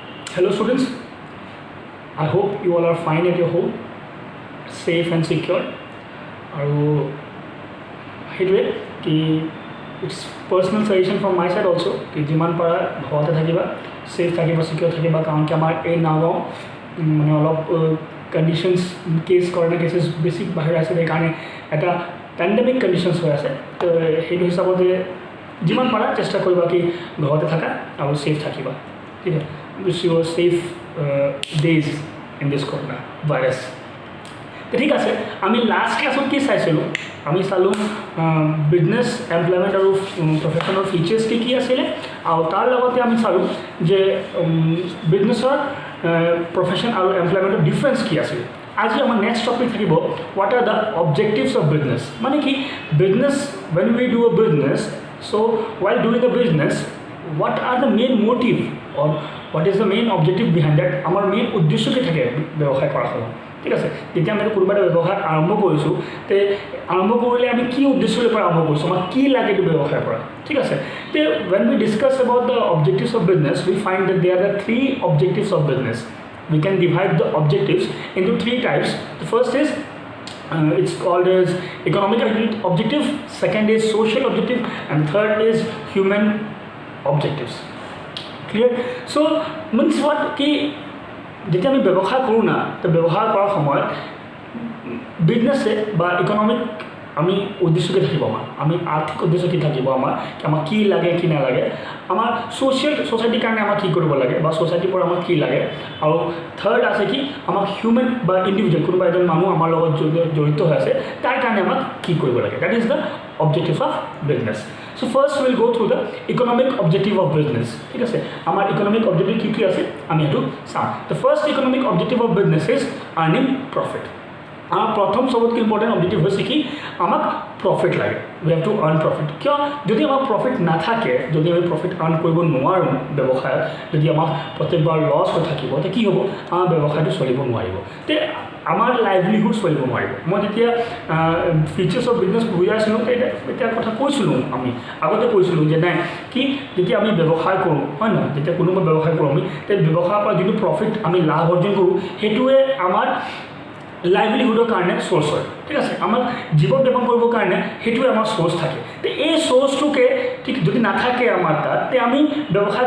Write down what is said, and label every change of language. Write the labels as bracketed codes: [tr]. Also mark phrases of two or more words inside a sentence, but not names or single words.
[en] Hello students, I hope you all are fine at your home, safe and secure. And it's personal suggestion from my side also [as] কি যিমান পাৰা ঘৰতে থাকিবা safe থাকিবা secure থাকিবা কাৰণ কি আমাৰ এই নাও মানে অলপ কন্ডিশনস কেস কৰোনা কেसेस বেছি বাহিৰ আছে এই কাৰণে এটা পেন্ডেমিক কন্ডিশনস হৈ আছে তো সেইটো হিচাপতে যিমান পাৰা চেষ্টা কৰিবা কি ঘৰতে থাকা আৰু সেফ থাকিবা ঠিক আছে [en] wish you a safe days in this corona virus [as] তো ঠিক আছে আমি লাস্ট ক্লাসত কি চাইছিলো আমি চালো বিজনেস এমপ্লয়মেন্ট আৰু প্ৰফেশনাল ফিচাৰ্স কি আছিল আৰু তাৰ লগতে আমি চালো যে বিজনেসৰ প্ৰফেশন আৰু এমপ্লয়মেন্টৰ ডিফাৰেন্স কি আছিল আজি আমাৰ নেক্সট টপিক [en] থাকিব what are the objectives of business [as] মানে কি [en] বিজনেস when we do a business so while doing the business what are the main motive or what is the main objective behind that [as] আমাৰ মেইন উদ্দেশ্য কি থাকে ব্যৱসায় কৰা হয় ঠিক আছে যেতিয়া আমি কোনোবা এটা ব্যৱসায় আৰম্ভ কৰিছোঁ তে আৰম্ভ কৰিলে আমি কি উদ্দেশ্যৰে পৰা আৰম্ভ কৰিছোঁ আমাৰ কি লাগে এইটো ব্যৱসায় কৰা ঠিক আছে তে [en] when we discuss about the objectives of business we find that there are three objectives of business we can divide the objectives into three types the first is it's called as economic objective second is social objective and third is human objectives clear so means what ki [as] যেতিয়া আমি ব্যৱসায় কৰোঁ না তো ব্যৱসায় কৰাৰ সময়ত বিজনেছে বা ইকনমিক আমি উদ্দেশ্য কি থাকিব আমি আৰ্থিক উদ্দেশ্য কি থাকিব আমাৰ কি লাগে কি নালাগে আমাৰ সোসাইটিৰ কাৰণে আমাৰ কি কৰিব লাগে বা সোসাইটিৰ পৰা আমাৰ কি লাগে আৰু থাৰ্ড আছে কি আমাৰ হিউম্যান বা ইন্ডিভিজুৱেল কোনোবা এজন মানুহ আমাৰ লগত জড়িত হৈ আছে তাৰ কাৰণে আমাক কি কৰিব লাগে [en] that is the objective of business so first we'll go through the economic objective of business [as] ঠিক আছে আমাৰ [en] economic objective [as] কি আছে আমি এটো চাম [en] the first economic objective of business is earning profit our [as] প্ৰথম সবতকৈ [en] important objective [as] হৈছে কি আমাক প্ৰফিট লাগে [en] we have to earn profit [as] কিয় যদি আমাৰ প্ৰফিট না থাকে যদি আমি [en] profit earn [as] কৰিব নোৱাৰো ব্যৱসায়ত যদি আমাৰ প্ৰত্যেকবাৰ লছ হৈ থাকিব তে কি হ'ব আমাৰ ব্যৱসায়টো চলিব নোৱাৰিব তে আমাৰ লাইভলিহুড চলিব নোৱাৰিব মই যেতিয়া [en] features of business [as] বুজাইছিলো এটা কথা কৈছিলো আমি আগতে কৈছিলো যে নাই কি যেতিয়া আমি ব্যৱসায় কৰোঁ হয় না যেতিয়া কোনোবা ব্যৱসায় কৰোঁ আমি তে ব্যৱসায়ৰ পৰা যিটো প্ৰফিট আমি লাভ অৰ্জন কৰোঁ হেতুৱে আমাৰ লাইভলিহুডৰ কাৰণে সোর্স হয় ঠিক আছে আমাৰ জীবন যাপন কৰিবৰ কাৰণে হেতুৱে আমাৰ সোর্স থাকে তে এই সোর্সটোকে ঠিক যদি না থাকে আমাৰ তাত তে আমি ব্যৱসায়